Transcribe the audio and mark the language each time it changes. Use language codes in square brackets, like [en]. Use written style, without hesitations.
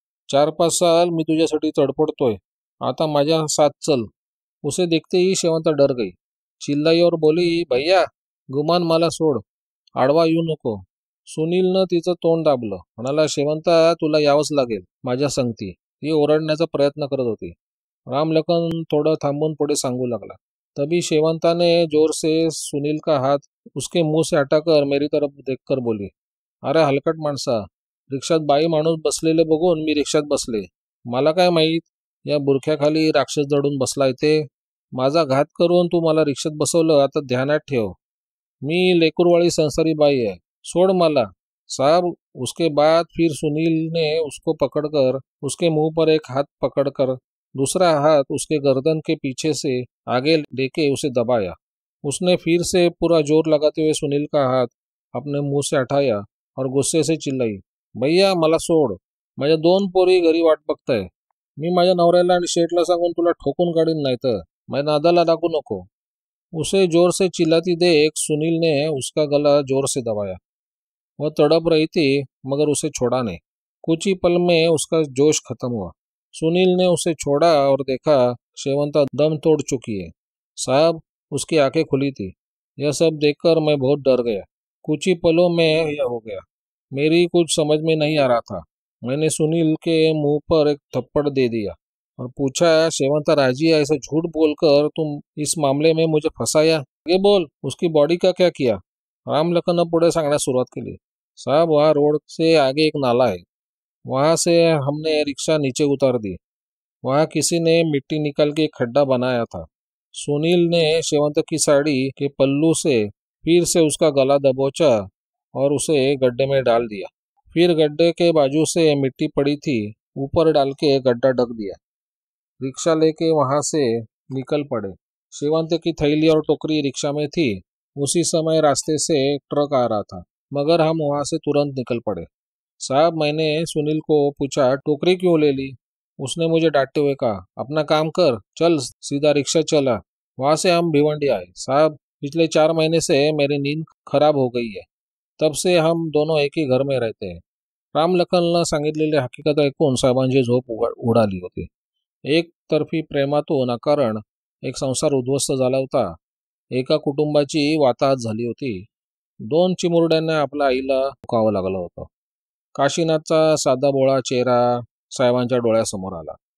[mr] 4-5 साल मी तुझ्यासाठी तडपडतोय, आता माझ्या साथ चल। [hi] उसे देखते ही शेवंता डर गई, चिल्लाई और बोली, [mr] भैया गुमान मला सोड, आडवा येऊ नको। सुनीलनं तिचं तोंड दाबलं, म्हणाला, शेवंता तुला यावंच लागेल माझ्या संगती। ती ओरडण्याचा प्रयत्न करत होती। रामलखन थोड़ा थांबून पुढे सांगू लगला। [hi] तभी शेवंता ने जोर से सुनील का हाथ उसके मुंह से हटाकर मेरी तरफ देखकर बोली, [mr] अरे हलकट माणसा, रिक्षात बाई माणूस बसलेले बघून मी रिक्षात बसले। मला काय माहीत या बुरख्याखाली राक्षस दडून बसलाय ते। माझा घात करून तू मला रिक्षात बसवलं, आता ध्यानात ठेव। मी लेकुरवाळी संसारी बाई है, छोड़ मला। [hi] साहब, उसके बाद फिर सुनील ने उसको पकड़कर उसके मुंह पर एक हाथ पकड़कर दूसरा हाथ उसके गर्दन के पीछे से आगे लेके उसे दबाया। उसने फिर से पूरा जोर लगाते हुए सुनील का हाथ अपने मुंह से हटाया और गुस्से से चिल्लाई, [mr] भैया मला सोड, माझ्या 2 पोरी घरी वाट बघताय। मी माझ्या नवऱ्याला आणि शेठला सांगून तुला ठोकून काढीन, नाही तर माझ्या नादाला लागू नको। [hi] उसे जोर से चिल्लाती देख सुनील ने उसका गला जोर से दबाया। वह तड़प रही थी मगर उसे छोड़ा नहीं। कुछ ही पल में उसका जोश खत्म हुआ। सुनील ने उसे छोड़ा और देखा शेवंता दम तोड़ चुकी है। साहब, उसकी आंखें खुली थी। यह सब देखकर मैं बहुत डर गया। कुछ ही पलों में यह हो गया। मेरी कुछ समझ में नहीं आ रहा था। मैंने सुनील के मुंह पर एक थप्पड़ दे दिया और पूछा, शेवंता राजी है? ऐसा झूठ बोलकर तुम इस मामले में मुझे फंसाया। आगे बोल, उसकी बॉडी का क्या किया? [mr] रामलखन पुढे सांगण्यास सुरुवात केली। [hi] साहब, वहाँ रोड से आगे एक नाला है, वहां से हमने रिक्शा नीचे उतार दी। वहां किसी ने मिट्टी निकाल के एक खड्डा बनाया था। सुनील ने शेवंत की साड़ी के पल्लू से फिर से उसका गला दबोचा और उसे गड्ढे में डाल दिया। फिर गड्ढे के बाजू से मिट्टी पड़ी थी, ऊपर डाल के गड्ढा ढक दिया। रिक्शा लेके वहां से निकल पड़े। शेवंत की थैली और टोकरी रिक्शा में थी। उसी समय रास्ते से एक ट्रक आ रहा था, मगर हम वहां से तुरंत निकल पड़े। साहब, मैंने सुनील को पूछा, टोकरी क्यों ले ली? उसने मुझे डांटते हुए कहा, अपना काम कर, चल सीधा रिक्शा चला। वहां से हम भिवंडी आए। साहब, पिछले 4 महीने से मेरी नींद खराब हो गई है। तब से हम दोनों एक ही घर में रहते हैं। [mr] रामलखनला सांगितलेली हकीकत ऐकून साहेबांची झोप उडाली होती। एकतर्फी प्रेमातून अकारण एक संसार उद्ध्वस्त झाला होता। एका कुटुंबाची वाताहत झाली होती। 2 चिमुरड्यांना आपल्या आईला मुकावं लागलं होतं। काशीनाथचा साधा बोळा चेहरा साहेबांच्या डोळ्यासमोर आला।